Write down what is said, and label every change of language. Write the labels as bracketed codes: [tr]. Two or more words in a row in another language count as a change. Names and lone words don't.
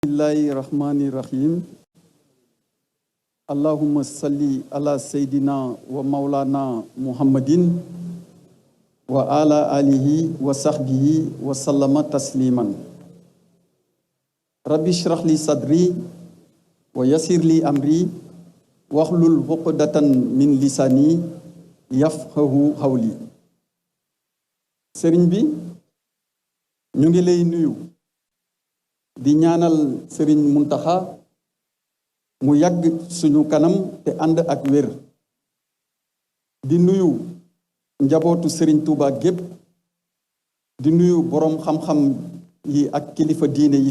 [ar] بسم الله الرحمن الرحيم. اللهم صل على سيدنا ومولانا محمد وعلى آله وصحبه وسلم تسليما. رب اشرح لي صدري ويسر لي أمري واحلل عقدة من لساني يفقهوا قولي. [wo] Sëriñ bi ñu ngi lay nuyu di ñaanal Sëriñ Muntaxa mu yàgg suñu kanam te ànd ak wér, di nuyu njabootu Sëriñ Tuuba gépp, di nuyu boroom xam-xam yi ak kilifa diine yi